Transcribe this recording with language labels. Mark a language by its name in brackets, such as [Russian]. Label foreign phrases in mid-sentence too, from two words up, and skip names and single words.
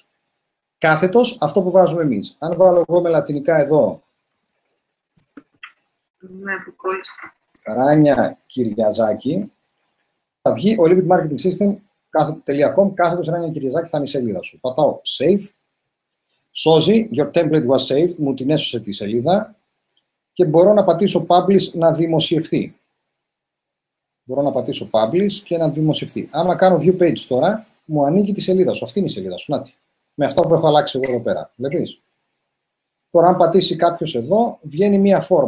[Greek] Κάθετος, αυτό που βάζουμε εμείς. Αν βάλω εγώ με λατινικά εδώ, Ράνια Κυριαζάκη, θα βγει Olympic Marketing System.com, κάθετος Ράνια Κυριαζάκη θα είναι η σελίδα σου. Πατάω Save, σώζει, [English] Your template was saved, [Greek] μου την έσωσε τη σελίδα και μπορώ να πατήσω Publish να δημοσιευθεί. Μπορώ να πατήσω Publish και να δημοσιευθεί. Άμα κάνω [English] View Page [Greek] τώρα, μου ανοίγει τη σελίδα σου. Αυτή είναι η σελίδα σου. Νάτι. Με αυτά που έχω αλλάξει εγώ εδώ πέρα. Βλέπεις. Τώρα, αν πατήσει κάποιος εδώ, βγαίνει μία φόρμα.